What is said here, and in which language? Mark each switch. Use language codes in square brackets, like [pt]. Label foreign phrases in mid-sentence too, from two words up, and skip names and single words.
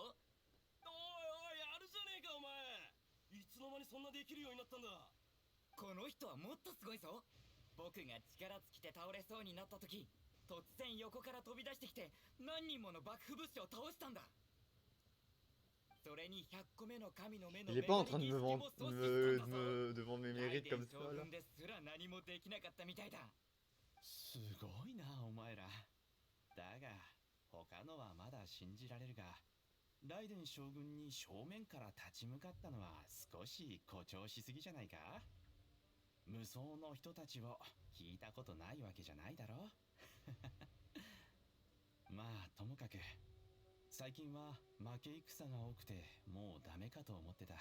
[ja] おいおい、やるじゃねえかお前。いつの間にそんなできるようになったんだ。この人はもっとすごいぞ。僕が力尽きて倒れそうになった時、突然横から飛び出してきて何人もの幕府武士を倒したんだ。それに100個目の神の目の [fr] Il est pas en train de de vendre mes mérites comme ça là. [ja] ですら何もできなかったみたいだ。すごいなお前ら。だが他のはまだ信じられるが、ライデン将軍に正面から立ち向かったのは少し誇張しすぎじゃないか？無双の人たちを聞いたことないわけじゃないだろまあともかく最近は負け戦が多くてもうダメかと思ってた。